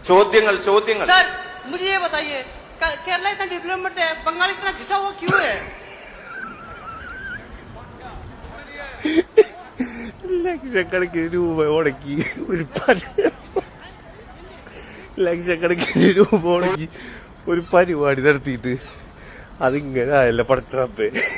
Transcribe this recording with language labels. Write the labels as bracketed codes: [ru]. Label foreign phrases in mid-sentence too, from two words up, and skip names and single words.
[ml] ചോദ്യങ്ങൾ ചോദ്യങ്ങൾ [hi] सर मुझे ये बताइए केरला इतना डेवलपमेंट है, बंगाल इतना घिसा हुआ क्यों है? [ml] ലക്ഷക്കണക്കിന് രൂപ മുടക്കി ലക്ഷക്കണക്കിന് രൂപ മുടക്കി ഒരു പരിപാടി നടത്തിയിട്ട് അതിങ്ങനെ ആയല്ല പടത്തേ.